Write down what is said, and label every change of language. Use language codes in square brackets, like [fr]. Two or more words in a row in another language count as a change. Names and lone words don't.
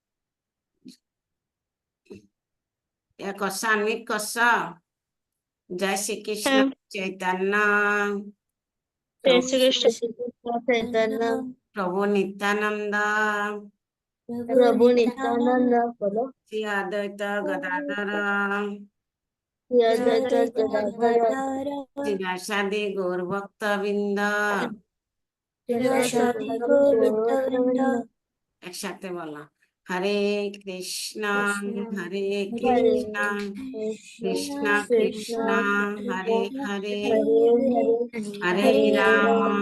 [bn] এ করছো, আনমিট করছো। জয় শ্রীকৃষ্ণ চৈতন্য [hi] जय [bn] প্রভু [hi] श्री कृष्ण चैतन्य [bn] প্রভু নিত্যানন্দ [hi] प्रभु नित्यानंद बोलो [bn] শ্রী অদ্বৈত গদাধর [hi] श्री अद्वैत गदाधर [bn] শ্রীবাসাদি গৌর ভক্তবৃন্দ। একসাথে বলো। [sa] হরে কৃষ্ণ হরে কৃষ্ণ কৃষ্ণ কৃষ্ণ হরে হরে হরে রাম